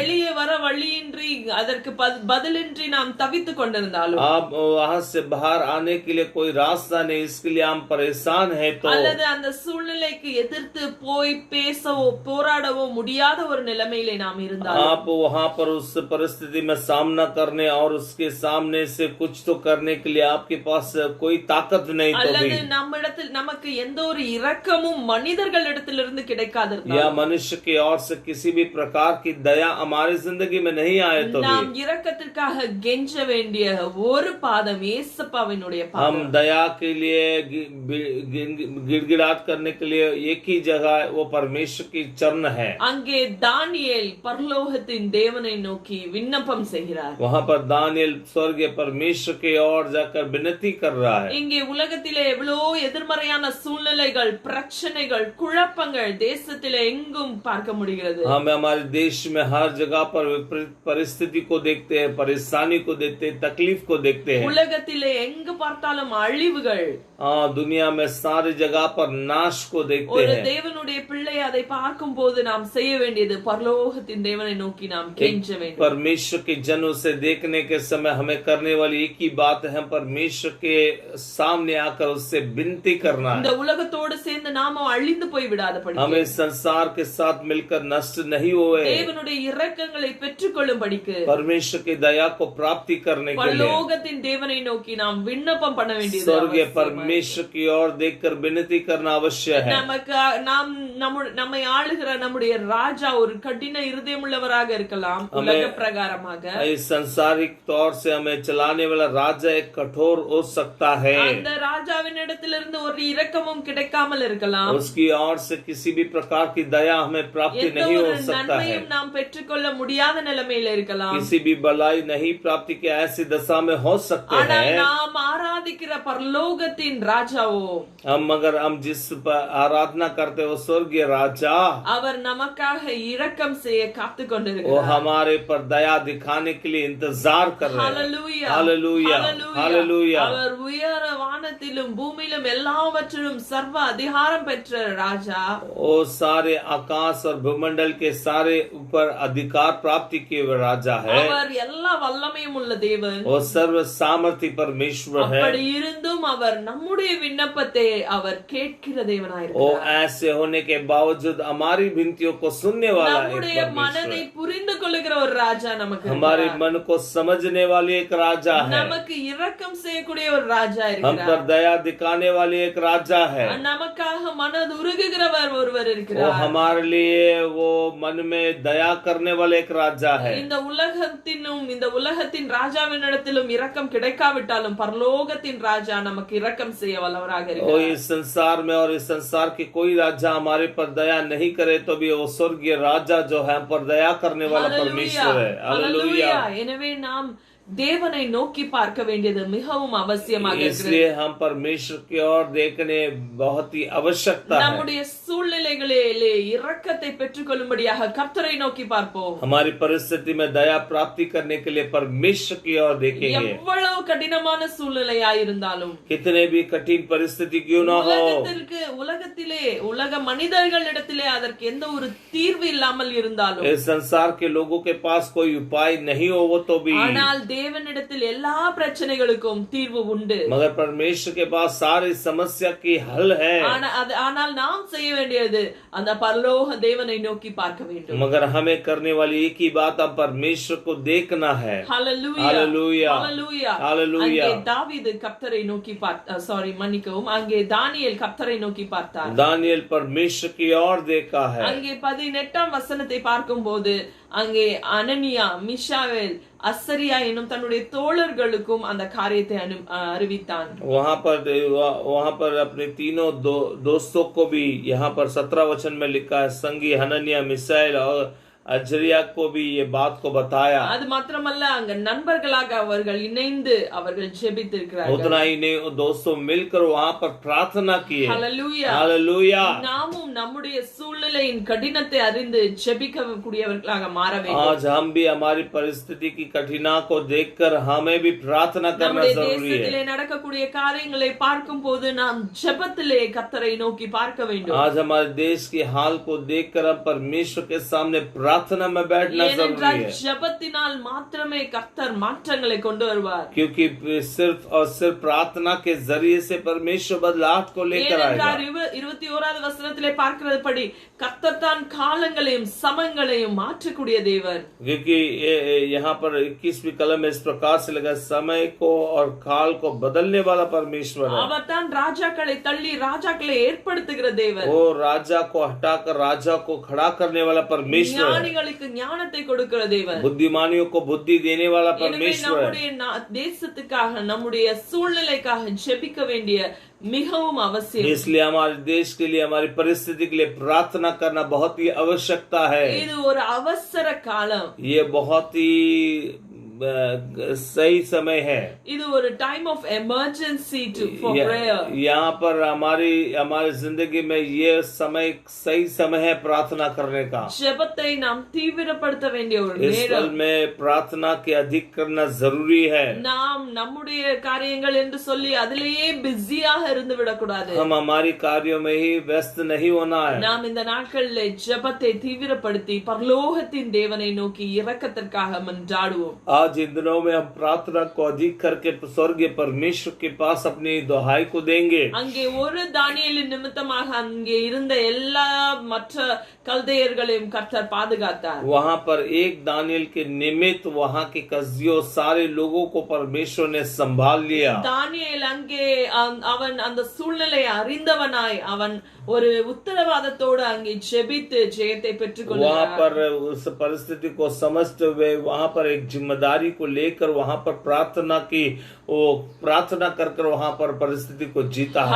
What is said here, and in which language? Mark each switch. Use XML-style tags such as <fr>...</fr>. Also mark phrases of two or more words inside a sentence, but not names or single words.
<ta>வெளியே வர வழியின்றி அதற்கு பதிலின்றி நாம் தவித்துக் கொண்டிருந்தாலும்,</ta> <hi>आप वहां से बाहर आने के लिए कोई रास्ता नहीं, इसके लिए हम परेशान हैं, तो</hi> <ta>அல்லது அந்த சூழ்நிலைக்கு எதிர்த்து போய் பேசவோ போராடவோ முடியாத ஒரு நிலைமையிலே நாம் இருந்தாலும்,</ta> <hi>आप वहां पर उस परिस्थिति में सामना करने और उसके सामने से कुछ तो करने के लिए आपके पास कोई ताकत नहीं, तो</hi> <ta>அல்லது நம்மிடத்தில் நமக்கு எந்த ஒரு இரக்கமும் மனிதர்களிடத்திலிருந்து கிடைக்காது,</ta> <hi>या मनुष्य की ओर से किसी भी प्रकार की दया हमारी जिंदगी में नहीं आए, तो</hi> <ta>நாம் இரக்கத்திற்காக கெஞ்ச வேண்டிய ஒரு பாதம் இயேசுவினுடைய பாதம்.</ta> <hi>हम दया के लिए गिड़गिड़ाहट करने के लिए एक ही जगह वो परमेश्वर की चरण है।</hi> <ta>அங்கே தானியேல் பரலோகத்தின் தேவனை நோக்கி விண்ணப்பம் செய்கிறார்.</ta> <hi>वहां पर दानियल स्वर्गीय परमेश्वर की ओर जाकर विनती कर रहा है।</hi> <ta>இங்கே உலகத்திலே எவ்வளோ எதிர்மறையான சூழ்நிலைகள், பிரச்சனைகள், குழப்பங்கள் தேசத்திலே எங்கும் பார்க்க முடிகிறது.</ta> <hi>हम हमारे देश में हर जगह पर विपरीत परिस्थिति को देखते हैं, परेशानी को देखते हैं, तकलीफ को देखते हैं।</hi> <ta>உலகத்திலே எங்கு பார்த்தாலும் அழிவுகள்,</ta> <hi>दुनिया में सारी जगह पर नाश को देखते</hi> <ta>ஒரு</ta> <hi>हैं।</hi> <ta>தேவனுடைய பிள்ளை அதை பார்க்கும் போது நாம் செய்ய வேண்டியது பரலோகத்தின் பரலோகத்தின் தேவனை நோக்கி நாம் கெஞ்ச வேண்டும்.</ta> <hi>परमेश्वर के जन उसे देखने के समय हमें करने वाली एक ही बात है, हम परमेश्वर के सामने आकर उससे विनती करना</hi> <ta>இந்த</ta> <hi>है.</hi> <ta>உலகத்தோடு சேர்ந்து நாம அழிந்து போய் விடாதபடி,</ta> <hi>हमें संसार के साथ मिलकर नष्ट नहीं हुए,</hi> <ta>தேவனுடைய இரக்கங்களை பெற்றுக்கொள்ளும்படிக்கு,</ta> <hi>परमेश्वर की दया को प्राप्ति करने के लिए</hi> <ta>பரலோகத்தின் தேவனை நோக்கி நாம் விண்ணப்பம் பண்ண வேண்டியது</ta> <hi>स्वर्गीय</hi> <ta>அவசியமாய்.</ta> <hi>परमेश्वर की ओर देखकर विनती करना अवश्य है.</hi> <ta>நமக்கு நம்மை ஆளுகிற நம்முடைய ராஜா ஒரு கடின இருதயமுள்ளவராக இருக்கலாம், உலக பிரகாரமாக.</ta> <hi>इस संसारिक तौर से हमें चलाने वाला राजा एक कठोर हो सकता है.</hi> <ta>அந்த ராஜாவின் இடத்திலிருந்து ஒரு இரக்கமும் கிடைக்காமல் இருக்கலாம்.</ta> <hi>उसकी ओर से किसी भी प्रकार की दया हमें प्राप्ति</hi> <ta>எந்த</ta> <hi>नहीं</hi> <ta>ஒரு</ta> <hi>हो सकता है.</hi> <ta>நன்மையும் நாம் பெற்றுக்கொள்ள முடியாத நிலைமையில இருக்கலாம்.</ta> <hi>किसी भी भलाई नहीं प्राप्ति की ऐसी दशा में हो सकते</hi> <ta>ஆனால்</ta> <hi>हैं.</hi> <ta>நாம் ஆராதிக்கிற பரலோகத்தின் ராஜாவோ,</ta> <hi>हम जिस पर आराधना करते हो स्वर्गीय राजा,</hi> <ta>அவர் நமக்காக இரக்கம் செய்ய காத்து</ta> <hi>वो</hi> <ta>கொண்டிருக்கிறார்.</ta> <hi>हमारे पर दया दिखाने के लिए इंतजार कर रहे हैं.</hi> <ta>ஹalleluya,</ta> <hi>हालेलुया, हालेलुया.</hi> <ta>அவர் உயர வானத்திலும் பூமியிலும் எல்லாவற்றிலும் சர்வ அதிகாரம் பெற்ற ராஜா.</ta> <hi>वो सारे आकाश और भूमंडल के सारे ऊपर अधिकार प्राप्ति किए हुए राजा है.</hi> <ta>அவர் எல்லா வல்லமையும் உள்ள தேவன்.</ta> <hi>वो सर्व सामर्थ्य परमेश्वर है.</hi> <ta>அப்படி இருந்தும் அவர் நம்முடைய விண்ணப்பத்தை அவர் கேட்கிற</ta> <hi>वो</hi> <ta>தேவனாயிருக்கிறார்.</ta> <hi>ऐसे होने के बावजूद हमारी विनतियों को सुनने वाला एक</hi> <ta>நம்முடைய மனதை</ta> <hi>परमेश्वर,</hi> <ta>புரிந்து கொள்ளுகிற ஒரு ராஜா நமக்கு</ta> <hi>हमारे</hi> <ta>இருக்கிறார்.</ta> <hi>मन को समझने वाली एक राजा है.</hi> <ta>நமக்கு இரக்கம் செய்யக்கூடிய ஒரு ராஜா</ta> <hi>हम पर</hi> <ta>இருக்கிறார்.</ta> <hi>दया दिखाने वाली एक राजा है.</hi> <ta>நமக்காக மனது உருகுகிறவர் ஒருவர்</ta> <hi>वो</hi> <ta>இருக்கிறார்.</ta> <hi>हमारे लिए वो मन में दया करने वाले एक राजा है.</hi> <ta>இந்த உலகத்தின் ராஜாவின் இடத்திலும் இரக்கம் கிடைக்காவிட்டாலும் பரலோகத்தின் ராஜா நமக்கு இரக்கம் செய்ய வல்லவராக</ta> <hi>वो</hi> <ta>இருக்கிறார்.</ta> <hi>इस संसार में और इस संसार की कोई राजा हमारे पर दया नहीं करे तो भी वो स्वर्गीय राजा जो है हम पर दया करने वाला परमेश्वर है. हालेलुया.</hi> <ta>எனவே நாம் தேவனை நோக்கி பார்க்க வேண்டியது மிகவும் அவசியமாக இருக்கிறது.</ta> <hi>इसलिए हम परमेश्वर की ओर देखने बहुत ही आवश्यकता है.</hi> <ta>நம்முடைய சூழ்நிலைகளிலே இரக்கத்தை பெற்றுக்கொள்ளும்படியாக கர்த்தரை நோக்கி பார்ப்போம்.</ta> <hi>हमारी परिस्थिति में दया प्राप्ति करने के लिए परमेश्वर की ओर देखेंगे.</hi> <ta>எவ்வளவு கடினமான சூழ்நிலையாயிருந்தாலும்,</ta> <hi>कितने भी कठिन परिस्थिति क्यों ना हो,</hi> <ta>உலகத்திலே உலக மனிதர்களிடத்திலே அதற்கு எந்த ஒரு தீர்வு இல்லாமல் இருந்தாலும்,</ta> <hi>इस संसार के लोगों के पास कोई उपाय नहीं हो वो तो भी,</hi> <ta>ஆனால் தேவனிடத்தில் எல்லா பிரச்சனைகளுக்கும் தீர்வு உண்டு.</ta> <hi>मगर परमेश्वर के पास सारी समस्या की हल है.</hi> <ta>ஆனால் நாம் செய்ய வேண்டியது அந்த பரலோக தேவனை நோக்கி பார்க்க வேண்டும்.</ta> <hi>मगर हमें करने वाली एक ही बात, हम परमेश्वर को देखना है.</hi> <ta>ஹalleluya,</ta> <hi>हालेलुया,</hi> <ta>ஹalleluya.</ta> <hi>हालेलुया.</hi> <ta>அங்கே தாவீது கர்த்தரை நோக்கி மன்னிக்கவும், அங்கே தானியேல் கர்த்தரை நோக்கி பார்த்தார்.</ta> <hi>दानियल परमेश्वर की ओर देखा है.</hi> <ta>அங்கே 18ஆம் வசனத்தை பார்க்கும்போது, அங்கே அனனியா, மிஷாவேல், அசரியா என்னும் தன்னுடைய தோழர்களுக்கும் அந்த காரியத்தை அறிவித்தான்.</ta> <hi>वहां पर अपने तीनों दोस्तों को भी यहाँ पर 17 वचन में लिखा है, संगी हनन्या, मिसाइल और अजरिया को भी ये बात को बताया.</hi> <ta>அது மாத்திரமல்ல, அங்க நண்பர்களாக அவர்கள் இணைந்து அவர்கள் ஜெபித்திருக்கிறார்கள்.</ta> <hi>उतना ही नहीं, दोस्तों मिलकर वहां पर प्रार्थना की है.</hi> <ta>ஹalleluya,</ta> <hi>हालेलुया.</hi> <ta>நாமும் நம்முடைய சூழ்நிலையின் கடினத்தை அறிந்து ஜெபிக்கக்கூடியவர்களாக மாற வேண்டும்.</ta> <hi>आज हम भी हमारी परिस्थिति की कठिना को देखकर हमें भी प्रार्थना करना</hi> <ta>நம்முடைய</ta> <hi>जरूरी</hi> <ta>தேசத்திலே</ta> <hi>है.</hi> <ta>நடக்கக்கூடிய காரியங்களை பார்க்கும் போது நாம் ஜெபத்திலே கர்த்தரை நோக்கி பார்க்க வேண்டும்.</ta> <hi>आज हमारे देश के हाल को देखकर हम परमेश्वर के सामने प्रार्थना में बैठना जरूरी है.</hi> <ta>ஜெபத்தினால் மாத்திரமே கர்த்தர் மாற்றங்களை கொண்டு வருவார்.</ta> <hi>क्योंकि सिर्फ और सिर्फ प्रार्थना के जरिए से परमेश्वर बदलाव को लेकर आएगा.</hi> <ta>21வது வசனத்திலே பார்க்கிறதுபடி கர்த்தர் தான் காலங்களையும் சமயங்களையும் மாற்றக்கூடிய தேவன்.</ta> <hi>क्योंकि यहाँ पर 21वीं कलम में इस प्रकार से लगा, समय को और काल को बदलने वाला परमेश्वर है.</hi> <ta>அவர் தான் ராஜாக்களை தள்ளி ராஜாக்களை ஏற்படுத்துகிற தேவன்.</ta> <hi>वो राजा को हटाकर राजा को खड़ा करने वाला परमेश्वर है.</hi> <ta>ஞானிகளுக்கு ஞானத்தை கொடுக்கிற தேவன்.</ta> <hi>बुद्धिमानियों को बुद्धि देने वाला</hi> <ta>எனவே</ta> <hi>परमेश्वर है.</hi> <ta>நம்முடைய தேசத்துக்காக, நம்முடைய சூழ்நிலைக்காக ஜெபிக்க வேண்டிய மிகவும் அவசியம்.</ta> <hi>इसलिए हमारे देश के लिए, हमारी परिस्थिति के लिए प्रार्थना करना बहुत ही आवश्यकता है.</hi> <ta>இது ஒரு அவசர காலம்.</ta> <hi>ये बहुत ही सही समय है।</hi> <ta>இது ஒரு</ta> <en>time of emergency for prayer.</en> <hi>यहाँ पर हमारी जिंदगी में ये समय सही समय है प्रार्थना करने का।</hi> <ta>ஜெபத்தை நாம் தீவிரப்படுத்த வேண்டிய ஒரு</ta> <hi>इस</hi> <ta>நேரம்.</ta> <hi>पल में प्रार्थना के अधिक करना जरूरी है।</hi> <ta>நாம் நம்முடைய காரியங்கள் என்று சொல்லி அதிலேயே பிஸியாக இருந்து விடக்கூடாது.</ta> <hi>हम हमारी कार्यों में ही व्यस्त नहीं होना है।</hi> <ta>நாம் இந்த நாட்களிலே ஜெபத்தை தீவிரப்படுத்தி பரலோகத்தின் தேவனை நோக்கி இரக்கத்திற்காக மன்றாடுவோம்.</ta> <hi>आज इन दिनों में हम प्रार्थना को अधिक करके स्वर्गीय परमेश्वर के पास अपनी दुहाई को देंगे।</hi> <ta>அங்கே ஒரு தானியேலின் நிமித்தமாக அங்கே இருந்த எல்லா மற்ற கல்தையர்களையும் கர்த்தர் பாதுகாத்தார்.</ta> <hi>वहाँ पर एक दानियल के निमित्त वहाँ के कस्दियों सारे लोगों को परमेश्वर ने संभाल लिया।</hi> <ta>தானியேல் அங்கே அவன் அந்த சூழ்நிலையை அறிந்தவனாய் அவன் ஒரு உத்தரவாதத்தோடு அங்கே ஜெபித்து ஜெயத்தை பெற்றுக்கொள்கிறார்.</ta> <hi>वहाँ पर उस परिस्थिति को समझते हुए वहाँ पर एक जिम्मेदारी को लेकर वहाँ पर प्रार्थना की, वो प्रार्थना कर वहाँ पर परिस्थिति को जीता है।</hi>